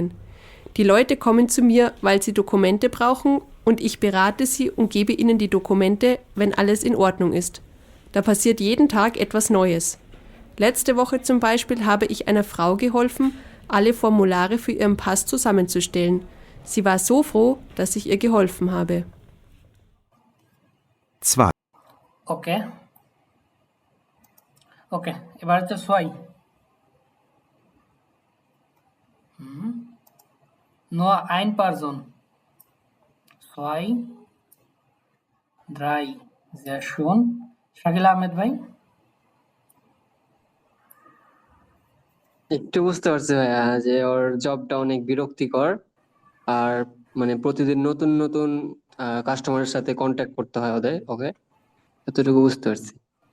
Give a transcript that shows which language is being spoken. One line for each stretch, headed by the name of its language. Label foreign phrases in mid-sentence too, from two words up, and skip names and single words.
German: Die Leute kommen zu mir, weil sie Dokumente brauchen und ich berate sie und gebe ihnen die Dokumente, wenn alles in Ordnung ist. Da passiert jeden Tag etwas Neues. Letzte Woche zum Beispiel habe ich einer Frau geholfen, alle Formulare für ihren Pass zusammenzustellen. Sie war so froh, dass ich ihr geholfen habe. 2,
Bangla: ওকে, ওকে, এবার হচ্ছে 6।
German: Nur ein Person. 2, 3, sehr schön.
Bangla: শাকিল আহমেদ ভাই। একটু বুঝতে পারছি ভাইয়া যে ওর জবটা অনেক বিরক্তিকর, আর মানে প্রতিদিন নতুন নতুন কাস্টমারের সাথে কন্ট্যাক্ট করতে হয় ওকে, এতটুকু বুঝতে পারছি।